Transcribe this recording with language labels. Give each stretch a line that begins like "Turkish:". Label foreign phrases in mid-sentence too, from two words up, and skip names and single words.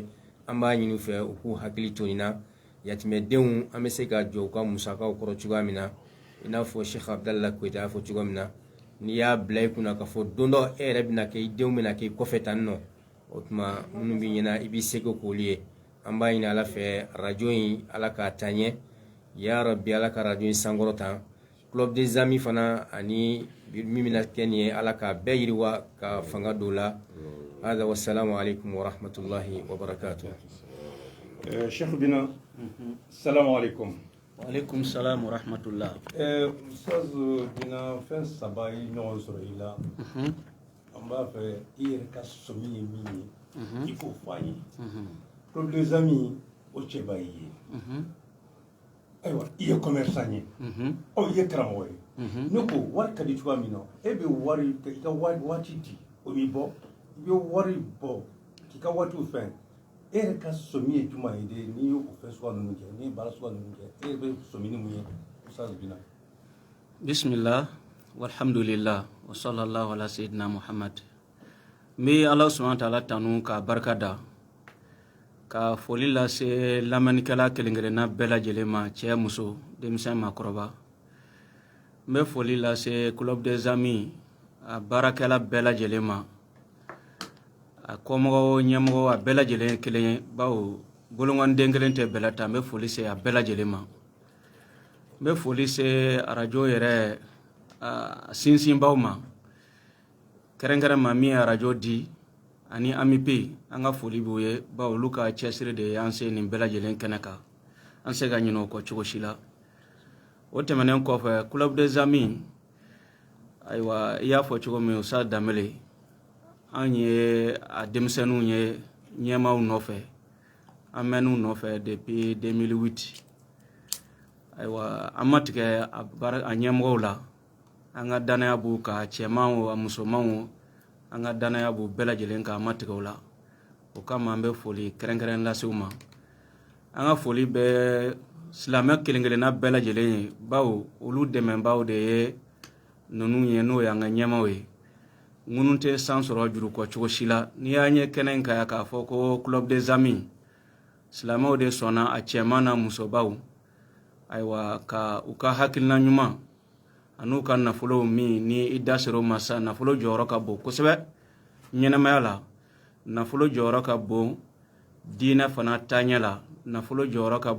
Bambara: an b'a ɲini u fɛ u k'u hakili to nin na yatimɛdenw an bɛ se ka jɔ u ka musakaw kɔrɔ cogoya min na i n'a fɔ sheikh abdallah koyita y'a fɔ cogoya min na n'i y'a bila i kunna k'a fɔ don dɔ e yɛrɛ bɛna kɛ i denw bɛna kɛ i kɔfɛ tan nɔ o tuma minnu b'i ɲɛna i b'i seko k'olu ye an b'a ɲini ala fɛ arajo in ala k'a taa ɲɛ
Arabic: يا ربي
Bambara: ala ka arajo in sankɔrɔ tan
French: club des amis
Bambara: fana ani min bɛna kɛ nin ye ala k'a bɛɛ yiriwa ka fanga don la hada
Arabic: والسلام عليكم ورحمة الله وبركاته Cheikh Bina سلام عليكم وعليكم السلام ورحمة الله.
Bambara: Ustaz Bina fɛn saba ye ɲɔgɔn sɔrɔ i la an b'a fɛ i yɛrɛ ka sɔmi ye min ye i k'o fɔ an ye
French: club des amis
Bambara: o cɛ b'a ye ayiwa i ye commerçant ye i ye karamɔgɔ ye ne ko wari ka di cogoya min na e bɛ wari i ka waati di o b'i bɔ i bɛ wari bɔ k'i ka waatiw fɛn e yɛrɛ ka sɔmi ye juma ye de n'i y'o fɛn suguya ninnu kɛ n'i ye baara suguya ninnu kɛ e bɛ sɔmi ni mun ye Ustaz Bina.
Arabic: بسم الله والحمد لله وصلى الله على سيدنا Muhammad.
Bambara: N ala
Arabic: سبحانه وتعالى
Bambara: tanu ka barika da ka foli lase lamɛnnikɛla kelen-kelenna bɛɛ lajɛlen ma cɛ muso denmisɛn maakɔrɔba. N bɛ foli lase
French: club des amis
Bambara: a baarakɛla bɛɛ lajɛlen ma a kɔmɔgɔw ɲɛmɔgɔ a bɛɛ lajɛlen kelen ye bawo bolongɔnden kelen tɛ bɛɛ la ta n bɛ foli se a bɛɛ lajɛlen ma. N bɛ foli se arajo yɛrɛ sinsinbaw ma kɛrɛnkɛrɛn ma min ye arajo di ani AMIP an ka foli b'u ye bawo olu ka cɛsiri de y'an se nin bɛɛ lajɛlen kɛnɛ kan an se ka ɲinɛ o kɔ cogo si la. O tɛmɛnen kɔfɛ
French: club des amis
Bambara: ayiwa i y'a fɔ cogo min Ustaz Danbele an ye a denmisɛnninw ye ɲɛmaaw nɔfɛ an mɛn'u nɔfɛ depuis 2008 ayiwa an ma tigɛ a ɲɛmɔgɔw la an ka danaya b'u ka cɛman o a musoman o an ka danaya b'u bɛɛ lajɛlen kan an ma tigɛ o la o kama an bɛ foli kɛrɛnkɛrɛn lase u ma an ka foli bɛ silamɛ kelen-kelenna bɛɛ lajɛlen ye bawo olu dɛmɛbaaw de ye ninnu ye n'o ye an ka ɲɛmaaw ye minnu tɛ san sɔrɔ juru kɔ cogo si la n'i y'a ɲɛ kɛnɛ in kan k'a fɔ ko
French: club des amis
Bambara: silamɛw de sɔnna a cɛman na musobaw ayiwa ka u ka hakilina ɲuman an'u ka nafolo min ni i da sera o ma sa nafolo jɔyɔrɔ ka bon kosɛbɛ ɲɛnɛmaya la nafolo jɔyɔrɔ ka bon diinɛ fana taaɲɛ la nafolo jɔyɔrɔ ka